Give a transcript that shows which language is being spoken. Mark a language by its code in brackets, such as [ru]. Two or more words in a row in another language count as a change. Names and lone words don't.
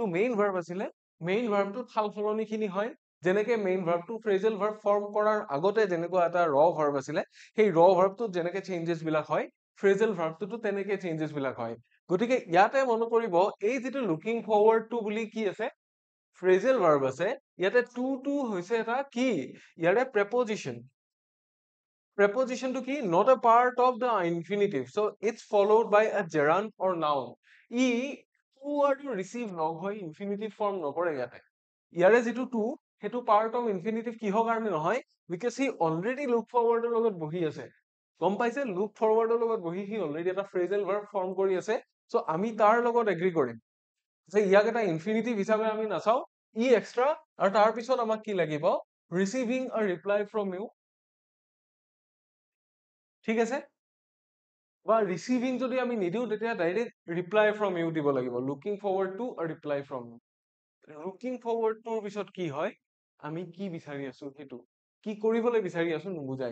[en] main verb [as] আছিলে [en] main verbটো [as] সালসলনি খিনি হয় যেনেকে [en] main verbটো phrasal verb form [as] কৰাৰ আগতে যেনেকুৱা এটা [en] raw verb [as] আছিলে সেই [en] raw verbটোত [as] যেনেকে চেঞ্জেছ বিলাক হয় [en] phrasal verbটোতো [as] তেনেকে চেঞ্জেছ বিলাক হয় গতিকে ইয়াতে মন কৰিব এই যেটো [en] looking forward to [as] বুলি কি আছে [en] phrasal verb [as] আছে ইয়াতে টু হৈছে এটা কি ইয়াৰে [en] preposition preposition to [as] কি [en] not a part of the infinitive, so it's followed by a gerund or noun. [as] ই to আৰু receive লগ হৈ [en] infinitive form [as] নকৰে ইয়াতে। ইয়াৰে যিটো to সেইটো [en] part of infinitive [as] কিহৰ কাৰণে নহয়, [en] because he already look forward ৰ [as] লগত বহি আছে। গম পাইছে, [en] look forward [as] ৰ লগত বহি সি already এটা [en] phrasal verb form [as] কৰি আছে, so আমি তাৰ লগত agree কৰিম যে ইয়াক এটা infinitive হিচাপে আমি নাচাও, ই extra, আৰু তাৰ পিছত আমাক কি লাগিব, [en] receiving a reply from you, [as] ঠিক আছে, বা ৰিচিভিং যদি আমি নিদিও তেতিয়া [en] direct reply from you [as] দিব লাগিব, [en] looking forward to [as] আৰু [en] reply from you. looking forward toৰ [as] পিছত কি হয়, আমি কি বিচাৰি আছো সেইটো কি কৰিবলৈ বিচাৰি আছো নুবুজাই।